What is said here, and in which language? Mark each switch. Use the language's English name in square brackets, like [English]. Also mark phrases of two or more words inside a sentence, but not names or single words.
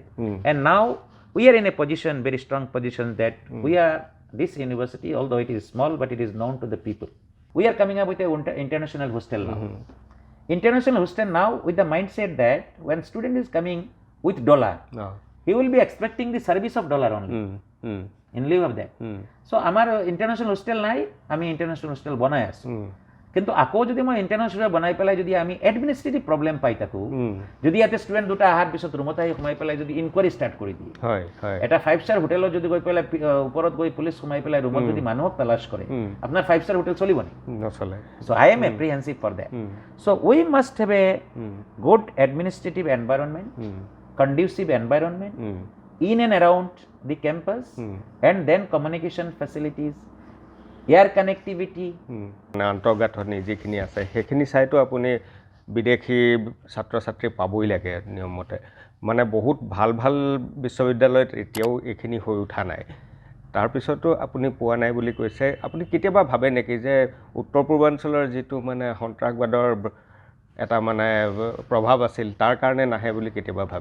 [English] And now we are in a position, very strong position, that we are this university, although it is small, but it is known to the people. We are coming up with an international hostel now. International hostel now with the mindset that when student is coming with dollar, he will be expecting the service of dollar only. In lieu of that. [Assamese] So আমার [English] international hostel [Assamese] নাই, আমি [English] international hostel [Assamese] বনাই আছো, কিন্তু আকৌ যদি মই ইন্টারন্যাশনাল বনাই পেলাই যদি আমি [English] administrative problem [Assamese] পাই থাকো, যদি ইয়াতে ষ্টুডেণ্ট দুটা অহাৰ পিছত ৰুমত আহি সোমাই পেলাই যদি [English] inquiry start [Assamese] কৰি দিয়ে, এটা 5-star হোটেলত যদি গৈ পেলাই ওপৰত গৈ পুলিচ সোমাই পেলাই ৰুমত যদি মানুহক তালাশ কৰে, আপোনাৰ [English] 5-star hotel [Assamese] চলিব নি? নচলে। [English] So I am apprehensive for that. So we must have a good administrative environment, conducive environment in and around the campus, and then communication facilities, air connectivity. [Assamese] আন্তঃগাঁথনি যিখিনি আছে সেইখিনি চাইতো আপুনি বিদেশী ছাত্ৰ ছাত্ৰী পাবই লাগে নিয়মমতে, মানে বহুত ভাল ভাল বিশ্ববিদ্যালয়ত এতিয়াও এইখিনি হৈ উঠা নাই। তাৰপিছতো আপুনি পোৱা নাই বুলি কৈছে। আপুনি কেতিয়াবা ভাবে নেকি যে উত্তৰ পূৰ্বাঞ্চলৰ যিটো মানে সন্ত্ৰাসবাদৰ এটা মানে প্ৰভাৱ আছিল তাৰ কাৰণে নাহে বুলি কেতিয়াবা ভাবে?